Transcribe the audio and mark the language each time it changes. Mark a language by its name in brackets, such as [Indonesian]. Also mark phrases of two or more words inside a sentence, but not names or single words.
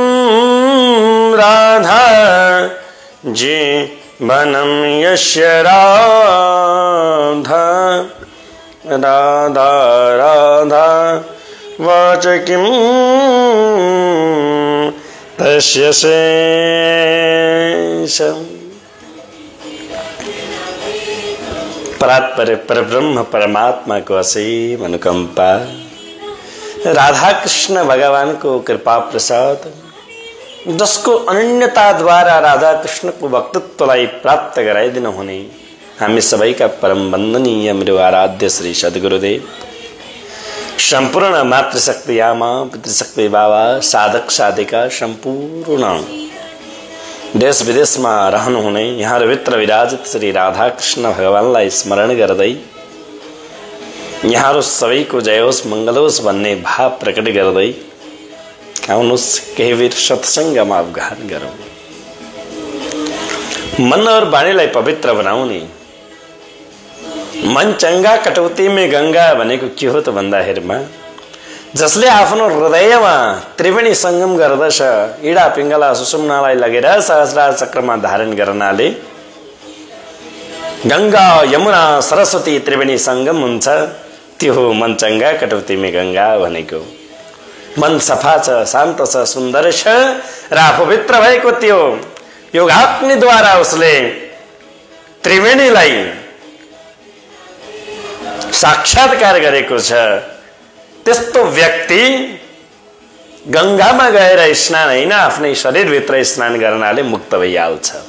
[Sanskrit] राधा जीवनं यस्य राधा राधा राधा वाचकिं तस्य शेषम्। [Nepali] परात्पर परब्रह्म परमात्मा को असीम अनुकंपा, राधा कृष्ण भगवान को कृपा प्रसाद, जसको अनन्यता द्वारा राधा कृष्ण को वक्तृत्वलाई प्राप्त गराइदिनु हुने हामी सबैका परम वन्दनीय मेरो आराध्य श्री सद्गुरुदेव, सम्पूर्ण मातृशक्ति आमा, पितृशक्ति बाबा, साधक साधिका सम्पूर्ण देश विदेशमा रहनुहुने यहाँभित्र विराजित श्री राधा कृष्ण भगवानलाई स्मरण गर्दै यहाँहरु सबैको जय होस् मंगल होस् भन्ने भाव प्रकट गर्दै आउनुस् केही बेर सत्संगमा अवगाहन गरौं। मन और वाणीलाई पवित्र बनाउने [Hindi] मन चंगा कटौती में गंगा [Nepali] भनेको के हो त भन्दाखेरिमा जसले आफ्नो हृदयमा त्रिवेणी संगम गर्दछ, इडा पिंगला सुषुम्नालाई लगेर सहस्रार चक्रमा धारण गर्नाले गंगा यमुना सरस्वती त्रिवेणी संगम हुन्छ। त्यो हो [Hindi] मन चंगा कटौती में गंगा [Nepali] भनेको। मन सफा छ, शान्त छ, सुन्दर छ र पवित्र भएको त्यो योगाग्निद्वारा उसले त्रिवेणीलाई साक्षात्कार गरेको छ। त्यस्तो व्यक्ति गंगामा गएर स्नान हैन आफ्नै शरीरभित्र स्नान गर्नाले मुक्त भइहाल्छ।